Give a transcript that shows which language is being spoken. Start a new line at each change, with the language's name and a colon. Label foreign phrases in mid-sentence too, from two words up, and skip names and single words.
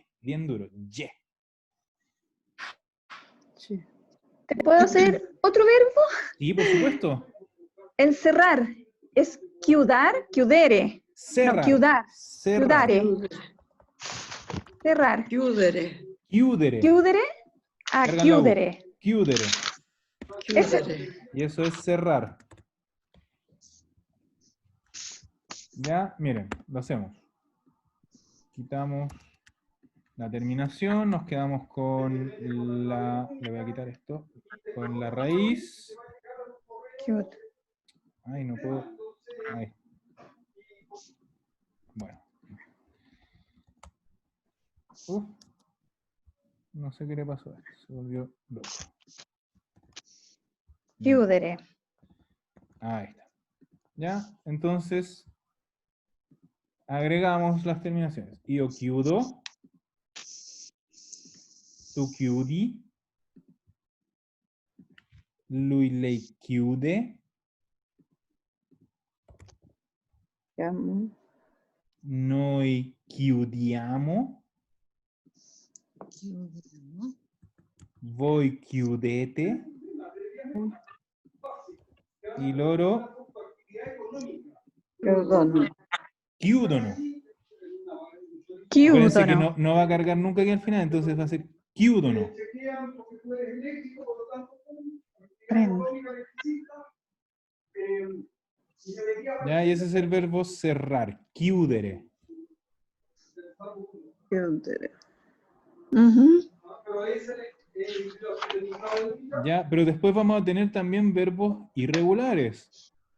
Spanish: Bien duro, ye. Sí. ¿Te puedo hacer otro verbo? Sí, por supuesto. Encerrar. Es chiudar, chiudere. Cerrar. No, chiudar. Cerrar.
Italian: Chiudare. Cerrar. Chiudere. Chiudere. Chiudere a
Spanish: Cargan la U.
Italian: chiudere. Chiudere. Chiudere.
Spanish: Y eso es cerrar. Ya, miren, lo hacemos. Quitamos la terminación, nos quedamos con la... Le voy a quitar esto. Con la raíz.
Italian: Chiud.
Spanish: Ay, no puedo. Ahí. Bueno. Uf. No sé qué le pasó a esto. Se volvió loco.
Italian: Chiudere.
Spanish: Ahí está. ¿Ya? Entonces, agregamos las terminaciones.
Italian: Io chiudo. Tu chiudi. Lui, lei chiude. Chiamo. Noi chiudiamo. Chiudiamo. Voi chiudete. Y loro Chiudono. chiudono.
Spanish: Acuérdense que
Italian: Chiudono.
Spanish: no va a cargar nunca aquí al final, entonces va a ser chiudono.
Italian: Prendo.
Spanish: ¿Ya? Y ese es el verbo cerrar.
Italian: Chiudere. Chiudere. Ujú.
Spanish: ¿Ya? Pero después vamos a tener también verbos irregulares.